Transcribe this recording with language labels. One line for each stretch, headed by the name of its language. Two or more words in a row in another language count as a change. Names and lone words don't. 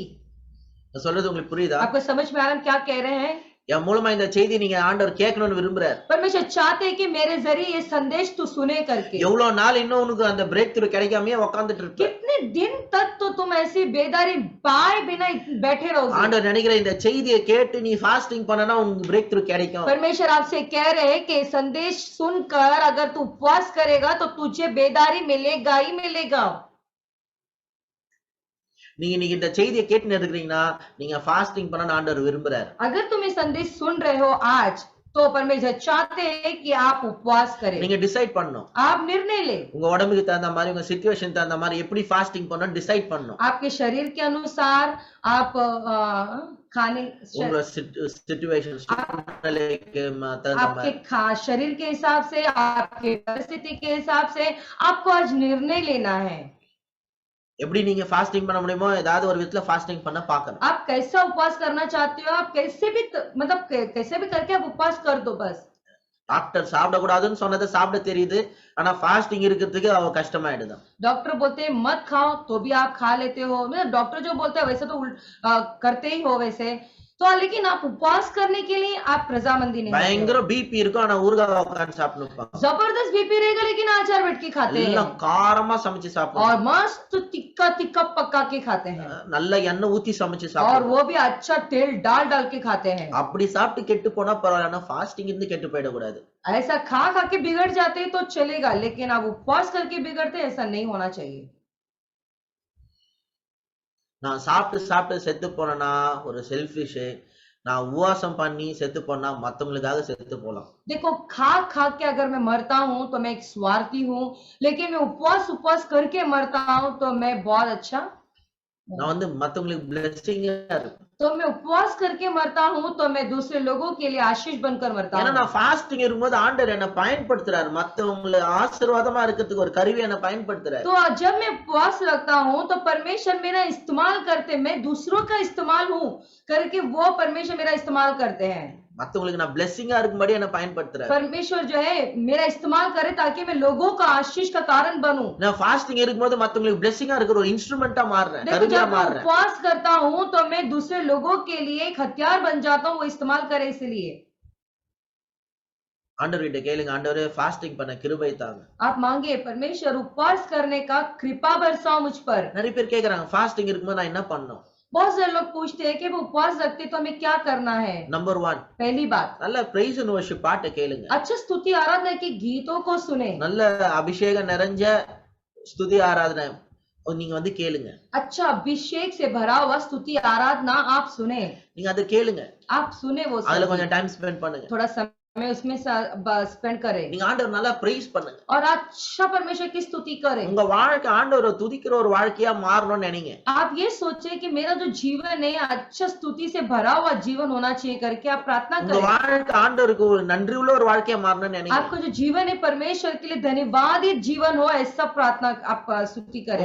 Tamil: நான் சொல்றது உங்களுக்கு புரியுதா?
Hindi: आपको समझ में आ रहा है क्या कह रहे हैं?
Tamil: என் மூலமா இந்த செய்தி நீங்க ஆண்டவர் கேட்கணும்னு விரும்புறார்.
Hindi: परमेश्वर चाहते हैं कि मेरे जरिए ये संदेश तू सुने करके।
Tamil: எவ்வளவு நாள் இன்னும் உனக்கு அந்த
English: break through
Tamil: கிடைக்காமயே உட்கார்ந்துட்டு இருக்க?
Hindi: कितने दिन तक तो तुम ऐसी बेदारी पाए बिना बैठे रहोगे?
Tamil: ஆண்டவர் நினைக்கிற இந்த செய்தியை கேட்டு நீ ஃபாஸ்டிங் பண்ணனா உனக்கு
English: break through
Tamil: கிடைக்கும்.
Hindi: परमेश्वर आपसे कह रहे हैं कि संदेश सुनकर अगर तू उपवास करेगा तो तुझे बेदारी मिलेगा ही मिलेगा।
Tamil: நீங்க இன்னைக்கு இந்த செய்தியை கேட்டுன்னு இருக்கிறீங்கன்னா நீங்க ஃபாஸ்டிங் பண்ண ஆண்டவர் விரும்புறார்.
Hindi: अगर तुम ये संदेश सुन रहे हो आज तो परमेश्वर चाहते हैं कि आप उपवास करें।
Tamil: நீங்க டிசைட் பண்ணணும்.
Hindi: आप निर्णय ले,
Tamil: உங்க உடம்புக்கு தகுந்த மாதிரி, உங்க சிச்சுவேஷன் தகுந்த மாதிரி எப்படி ஃபாஸ்டிங் பண்ணணும் டிசைட் பண்ணணும்.
Hindi: आपके शरीर के अनुसार आप खाने
Tamil: உங்க சிச்சுவேஷன் தகுந்த
Hindi: आपके
Tamil: மாதிரி
Hindi: शरीर के हिसाब से, आपके परिस्थिति के हिसाब से आपको आज निर्णय लेना है।
Tamil: எப்படி நீங்க ஃபாஸ்டிங் பண்ண முடியுமோ ஏதாவது ஒரு விதத்துல ஃபாஸ்டிங் பண்ண பார்க்கணும்.
Hindi: आप कैसा उपवास करना चाहते हो, आप कैसे भी मतलब कैसे भी करके आप उपवास कर दो बस।
Tamil: டாக்டர் சாப்பிட கூடாதுன்னு சொன்னதை சாப்பிட தெரியுது, ஆனா ஃபாஸ்டிங் இருக்கிறதுக்கு அவ கஷ்டமாயிடுது.
Hindi: डॉक्टर बोलते हैं मत खाओ तो भी आप खा लेते हो, मतलब डॉक्टर जो बोलते हैं वैसे तो करते ही हो वैसे तो, लेकिन आप उपवास करने के लिए आप रजामंदी नहीं करते।
Tamil: பயங்கர பிபி இருக்கும், ஆனா ஊறுகாய் உட்கார்ந்து சாப்பிடுவாங்க.
Hindi: जबरदस्त बीपी रहेगा लेकिन अचार बैठ के खाते हैं
Tamil: எல்லாம் காரமா சமைச்சு சாப்பிடுவாங்க,
Hindi: और मस्त तिक्का तिक्का पका के खाते हैं
Tamil: நல்ல எண்ணெய் ஊத்தி சமைச்சு
Hindi: और
Tamil: சாப்பிடுவாங்க.
Hindi: वो भी अच्छा तेल डाल डाल के खाते हैं।
Tamil: அப்படி சாப்பிட்டு கெட்டு போனா பரவாயில்ல, ஆனா ஃபாஸ்டிங் இருந்து கெட்டு போயிடக்கூடாது.
Hindi: ऐसा खा खा के बिगड़ जाते हैं तो चलेगा, लेकिन आप उपवास करके बिगड़ते ऐसा नहीं होना चाहिए।
Tamil: நான் சாப்பிட்டு சாப்பிட்டு செத்து போனேன்னா ஒரு செல்ஃபிஷ், நான் உபவாசம் பண்ணி செத்து போனா மத்தவங்களுக்காக செத்து போலாம்.
Hindi: देखो खा खा के अगर मैं मरता हूँ तो मैं एक स्वार्थी हूँ, लेकिन मैं उपवास करके मरता हूँ तो मैं बहुत अच्छा।
Tamil: நான் வந்து மத்தவங்களுக்கு பிளெஸிங்கா இருப்பேன்.
Hindi: तो मैं उपवास करके मरता हूँ तो मैं दूसरे लोगों के लिए आशीष बनकर मरता
Tamil: ஏன்னா
Hindi: हूँ।
Tamil: நான் ஃபாஸ்டிங் இருக்கும்போது ஆண்டவர் என்ன பயன்படுத்துறாரு, மத்தவங்களை ஆசீர்வாதமா இருக்கிறதுக்கு ஒரு கருவி என்ன பயன்படுத்துறாரு.
Hindi: तो जब मैं उपवास रखता हूँ तो परमेश्वर मेरा इस्तेमाल करते, मैं दूसरों का इस्तेमाल हूँ करके वो परमेश्वर मेरा इस्तेमाल करते हैं।
Tamil: மத்தவங்களுக்கு நான் பிளெஸிங்கா இருக்கும்படி என்ன பயன்படுத்துறாரு.
Hindi: परमेश्वर जो है मेरा इस्तेमाल करे ताकि मैं लोगों का आशीष का कारण बनूं।
Tamil: நான் ஃபாஸ்டிங் இருக்கும்போது மத்தவங்களுக்கு பிளெஸிங்கா இருக்கிற ஒரு இன்ஸ்ட்ருமெண்டா மாறுறேன்,
Hindi: देखो
Tamil: கருவியா
Hindi: जब मैं
Tamil: மாறுறேன்.
Hindi: उपवास करता हूँ तो मैं दूसरे लोगों के लिए एक हथियार बन जाता हूँ, वो इस्तेमाल करे इसलिए।
Tamil: ஆண்டவர்கிட்ட கேளுங்க, ஆண்டவரே ஃபாஸ்டிங் பண்ண கிருபை தாங்க.
Hindi: आप मांगे परमेश्वर उपवास करने का कृपा बरसाओ मुझ पर।
Tamil: நிறைய பேர் கேக்குறாங்க ஃபாஸ்டிங் இருக்கும்போது நான் என்ன பண்ணணும்.
Hindi: बहुत सारे लोग पूछते हैं कि वो उपवास रखते तो हमें क्या करना है।
Tamil: நம்பர் 1,
Hindi: पहली बात,
Tamil: நல்ல
English: praise and worship
Tamil: பாட்டை கேளுங்க.
Hindi: अच्छा स्तुति आराधना के गीतों को सुने।
Tamil: நல்ல அபிஷேகம் நிறைஞ்ச ஸ்துதி ஆராதனை நீங்க வந்து கேளுங்க.
Hindi: अच्छा अभिषेक से भरा हुआ स्तुति आराधना आप सुने।
Tamil: நீங்க அதை கேளுங்க,
Hindi: आप सुने वो
Tamil: அதுல
Hindi: सब,
Tamil: கொஞ்சம்
English: time spend
Tamil: பண்ணுங்க.
Hindi: थोड़ा समय उसमें स्पेंड करें
Tamil: நீங்க ஆண்டவர் நல்லா பிரைஸ் பண்ணுங்க.
Hindi: और अच्छा परमेश्वर की स्तुति करें।
Tamil: உங்க வாழ்க்கை ஆண்டவரை துதிக்கிற ஒரு வாழ்க்கையா மாறணும்னு நினைங்க.
Hindi: आप ये सोचे कि मेरा जो जीवन है अच्छा स्तुति से भरा हुआ जीवन होना चाहिए करके आप प्रार्थना
Tamil: உங்க
Hindi: करें।
Tamil: வாழ்க்கை ஆண்டவருக்கு ஒரு நன்றி உள்ள ஒரு வாழ்க்கையா மாறணும்னு நினைங்க.
Hindi: आपका जो जीवन है परमेश्वर के लिए धन्यवादित जीवन हो, ऐसा प्रार्थना आप स्तुति करें।